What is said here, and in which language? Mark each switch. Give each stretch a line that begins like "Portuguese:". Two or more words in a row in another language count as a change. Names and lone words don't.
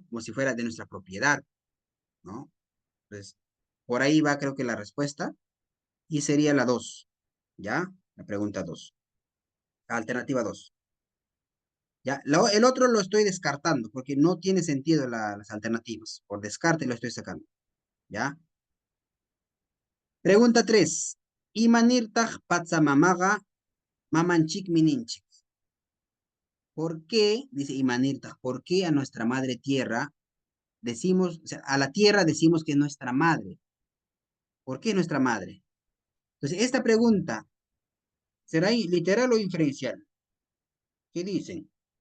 Spanish: Como si fuera de nuestra propiedad, ¿no? Entonces, por ahí va creo que la respuesta y sería la 2, ¿ya? La pregunta 2. Alternativa 2. ¿Ya? El otro lo estoy descartando porque no tiene sentido las alternativas. Por descarte lo estoy sacando. ¿Ya? Pregunta 3.
Quechua: Imanirtaj patsamamaga mamanchik mininchik.
Spanish: ¿Por qué, dice Imanirtaj, por qué a nuestra madre tierra decimos, o sea, a la tierra decimos que es nuestra madre? ¿Por qué nuestra madre? Entonces, esta pregunta, ¿será literal o inferencial? ¿Qué dicen?